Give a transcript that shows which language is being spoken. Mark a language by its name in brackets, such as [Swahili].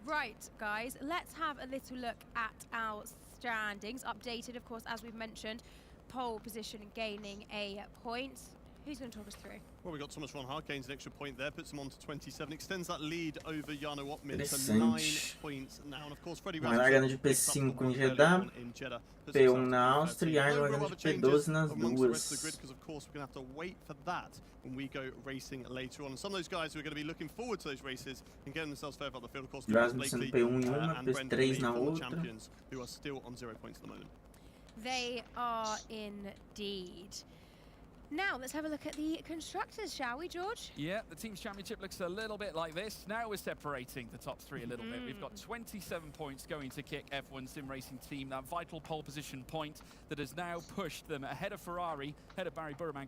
[English] Right, guys, let's have a little look at our standings. Updated, of course, as we've mentioned. Pole position gaining a point. Who's going to talk us through? Well, we got Thomas Ronhard gains an extra point there, puts him on to 27, extends that lead over Jarno Ottman to 9 points now. And of course, Freddie [Portuguese] largando de P5 em Jeddah, P1 na Áustria e Jarno largando de P12 nas duas. [English] Because of course we're going to have to wait for that when we go racing later on. And some of those guys who are going to be looking forward to those races and getting themselves further up the field, of course, [Portuguese] Rasmussen P1 em uma, P3 na outra. [English] Champions who are still on 0 points at the moment. They are indeed. Now, let's have a look at the constructors, shall we, George? Yeah, the Teams Championship looks a little bit like this. Now we're separating the top 3 a little bit. We've got 27 points going to kick F1 Sim Racing Team, that vital pole position point that has now pushed them ahead of Ferrari, ahead of Barry Burman.